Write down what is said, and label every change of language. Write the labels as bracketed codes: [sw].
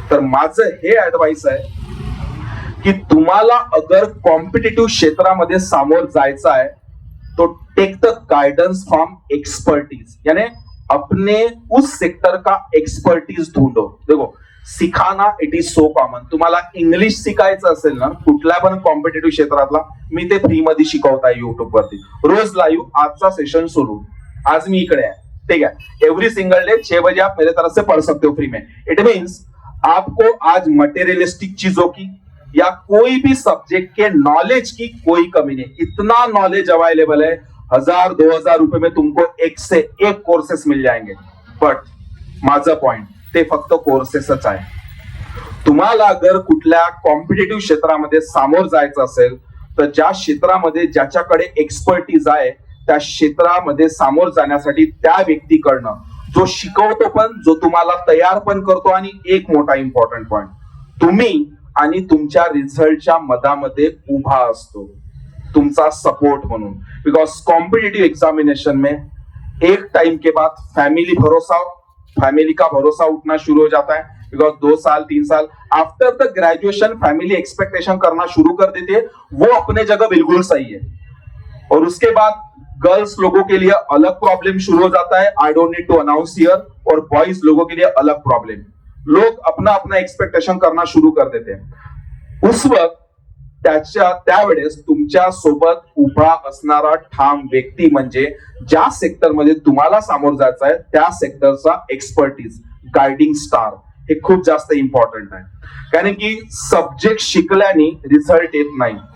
[mr] तर माझं हे ऍडवाइस आहे की तुम्हाला अगर कॉम्पिटिटिव्ह क्षेत्रामध्ये सामोर जायचं आहे तो [en] take the guidance from expertise, [hi] यानी अपने उस सेक्टर का एक्सपर्टीज ढूंढो. देखो सिखाना [en] It is so common. [mr] तुम्हाला इंग्लिश शिकायचं असेल ना कुठल्या पण कॉम्पिटिटिव्ह क्षेत्रातला, मी ते फ्री मध्ये शिकवताय युट्यूब वरती रोज लाईव्ह. आजचा सेशन सुरू, आज मी इकडे आहे, ठीक है. [en] every single day [hi] 6 बजे आप मेरे तरफ से पढ़ सकते हो फ्री में. [en] it means [hi] आपको आज मटेरियलिस्टिक चीजों की या कोई भी सब्जेक्ट के नॉलेज की कोई कमी नहीं. इतना नॉलेज अवेलेबल है, 1000-2000 रुपए में तुमको एक से एक कोर्सेस मिल जाएंगे. [mr] बट माझं पॉइंट ते फक्त कोर्सेसच आहे. तुम्हाला अगर कुठल्या कॉम्पिटिटिव्ह क्षेत्रामध्ये सामोर जायचं असेल तर ज्या क्षेत्रामध्ये ज्याच्याकडे एक्सपर्टीज आहे त्या क्षेत्रामध्ये सामोर जाण्यासाठी त्या व्यक्तीकडनं जो शिकवतो पण, जो तुम्हाला तयार पण करतो, आणि एक मोठा इम्पॉर्टंट पॉइंट, तुम्ही आणि तुमच्या रिझल्टच्या मधामध्ये उभा असतो तुमचा सपोर्ट म्हणून. [hi] बिकॉज कॉम्पिटिटिव एग्जामिनेशन में एक टाइम के बाद फैमिली का भरोसा उठना शुरू हो जाता है. बिकॉज 2 साल 3 साल after the graduation family expectation करना शुरू कर देती है. वो अपने जगह बिल्कुल सही है. और उसके बाद गर्ल्स लोगों के लिए अलग प्रॉब्लम शुरू हो जाता है, [en] I don't need to announce here. [hi] और बॉयज लोगों के लिए अलग प्रॉब्लम. लोग अपना अपना एक्सपेक्टेशन करना शुरू कर देते हैं. उस वक्त [mr] त्यावेळेस तुमच्या सोबत उभा असणारा ठाम व्यक्ती म्हणजे ज्या सेक्टरमध्ये तुम्हाला सामोर जायचं आहे त्या सेक्टरचा एक्सपर्टीज, गायडिंग स्टार, हे खूप जास्त इम्पॉर्टंट आहे. कारण की सब्जेक्ट शिकल्याने रिझल्ट येत नाही.